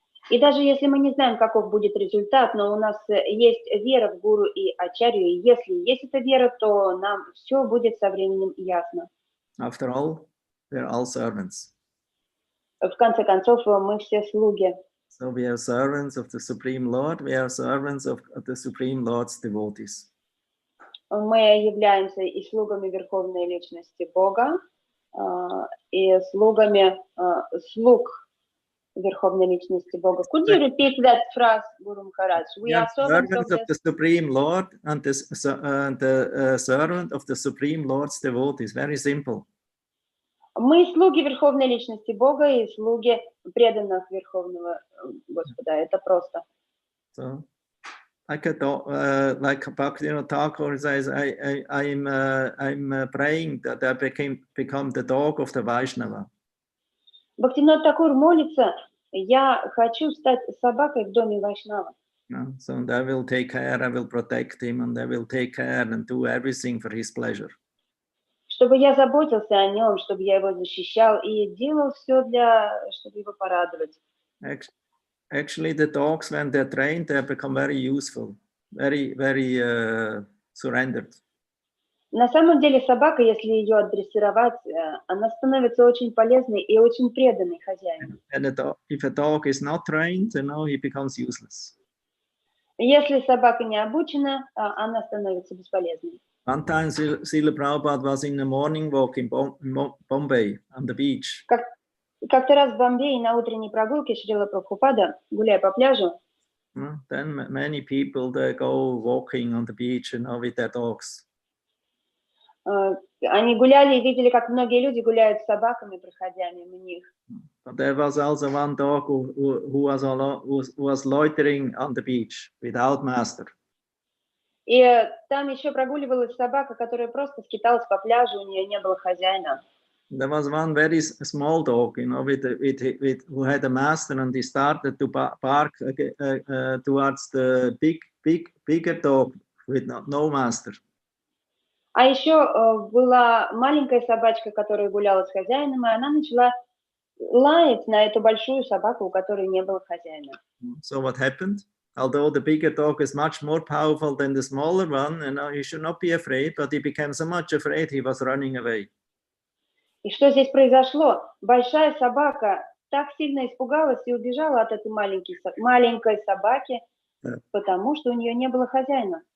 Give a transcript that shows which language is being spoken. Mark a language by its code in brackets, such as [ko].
[ru] И даже если мы не знаем, каков будет результат, но у нас есть вера в Гуру и Ачарью, и если есть эта вера, то нам все будет со временем ясно. [en] After all, we're all servants. [ru] В конце концов, мы все слуги. [en] So we are servants of the Supreme Lord. We are servants of the Supreme Lord's devotees. [ru] Мы являемся и слугами Верховной Личности Бога, и слугами слуг Верховной Личности Бога. [en] Could you repeat that phrase, Guru Maharaj? We are servants of the Supreme Lord and the servant of the Supreme Lord's devotees. Very simple. [ru] Мы слуги Верховной Личности Бога и слуги преданных Верховного Господа. Это просто. [en] So, like Bhaktivinoda Thakur says, I'm praying that I become the dog of the Vaishnava. [ru] Бхактивинод Такур молится: я хочу стать собакой в доме Вайшнава. [en] So I will take care, I will protect him, and I will take care and do everything for his pleasure. [ru] Чтобы я заботился о нем, чтобы я его защищал и делал все чтобы его порадовать. [en] Actually, the dogs, when they're trained, they become very useful, very surrendered. [ru] На самом деле собака, если ее отдрессировать, она становится очень полезной и очень преданной хозяину. [en] And if a dog is not trained, he becomes useless. [ru] Если собака не обучена, она становится бесполезной. [en] One time, Srila Prabhupada was in a morning walk in Bombay on the beach. [ru] Как-то раз в Бомбее на утренней прогулке Шрила Прабхупада, гуляя по пляжу, [en] then many people they go walking on the beach, with their dogs. [ru] Они гуляли и видели, как многие люди гуляют с собаками, проходя мимо них. [en] But there was also one dog who was loitering on the beach without master. [ru] И там еще прогуливалась собака, которая просто скиталась по пляжу, у нее не было хозяина. [en] There was one very small dog, who had a master, and he started to bark towards the bigger dog with no master. [ru] А еще была маленькая собачка, которая гуляла с хозяином, и она начала лаять на эту большую собаку, у которой не было хозяина. [en] So what happened? Although the bigger dog is much more powerful than the smaller one, you should not be afraid, but he became so much afraid he was running away. [ru] И что здесь произошло? Большая собака так сильно испугалась и убежала от этой маленькой собаки, потому что у нее не было хозяина.